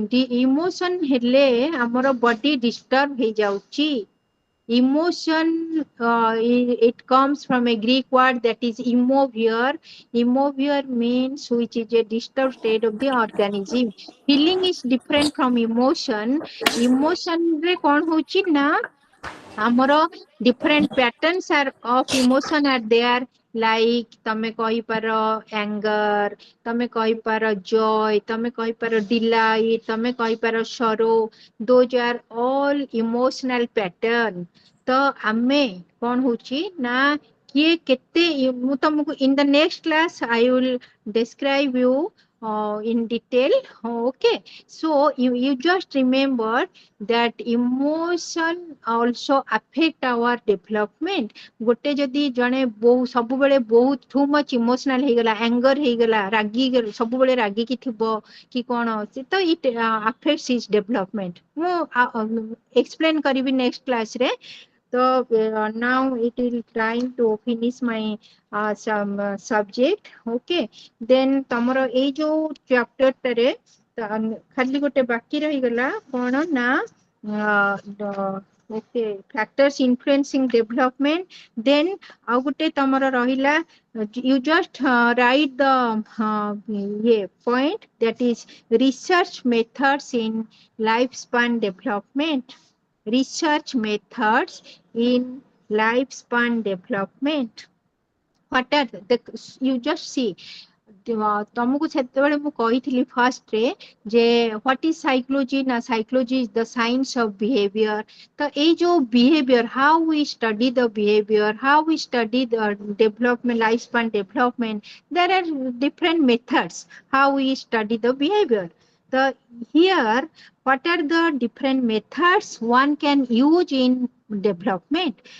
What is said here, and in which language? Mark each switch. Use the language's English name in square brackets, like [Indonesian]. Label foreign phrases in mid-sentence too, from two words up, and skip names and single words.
[English] The emotion [Odia] ହେଲେ ଆମର [English] body disturb [Odia] ହେ ଯାଉଛି. [English] Emotion, it comes from a Greek word that is immovere. Immovere means which is a disturbed state of the organism. Feeling is different from emotion. Emotion [Odia] ରେ କଣ ହଉଛି ନା ଆମର [English] different patterns are of emotion are there, like [Odia] ତମେ କହିପାର [English] anger, [Odia] ତମେ କହିପାର [English] joy, [Odia] ତମେ କହିପାର [English] delight, [Odia] ତମେ କହିପାର [English] sorrow. Those are all emotional pattern. [Odia] ତ ଆମେ କଣ ହଉଛି ନା କିଏ କେତେ ମୁଁ ତମକୁ [English] in the next class I will describe you in detail. Okay, so you just remember that emotion also affect our development. [Odia] ଗୋଟେ ଯଦି ଜଣେ ସବୁବେଳେ ବହୁତ [English] too much emotional [Odia] ହେଇଗଲା, anger ହେଇଗଲା, ସବୁବେଳେ ରାଗିକି ଥିବ କି କଣ, ସେ ତ [English] it affects his development. [Odia] ମୁଁ explain କରିବି [English] next class [Odia] ରେ. [English] So now it will trying to finish my some subject. Okay, then [Odia] ତମର ଏଇ ଯୋଉ chapter ଟାରେ ଖାଲି ଗୋଟେ ବାକି ରହିଗଲା କଣ ନା [English] okay, factors influencing development. [Odia] Then ଆଉ ଗୋଟେ ତମର ରହିଲା, [English] you just write the point, that is research methods in lifespan development. Research methods in lifespan development. What are you just see, [Odia] ତମକୁ ସେତେବେଳେ ମୁଁ କହିଥିଲି ଫାର୍ଷ୍ଟ ରେ ଯେ [English] what is psychology, ନା psychology is the science of behavior. [Odia] ତ ଏଇ ଯୋଉ [English] behavior, how we study the behavior, how we study the development, lifespan development, there are different methods how we study the behavior. So here, what are the different methods one can use in development?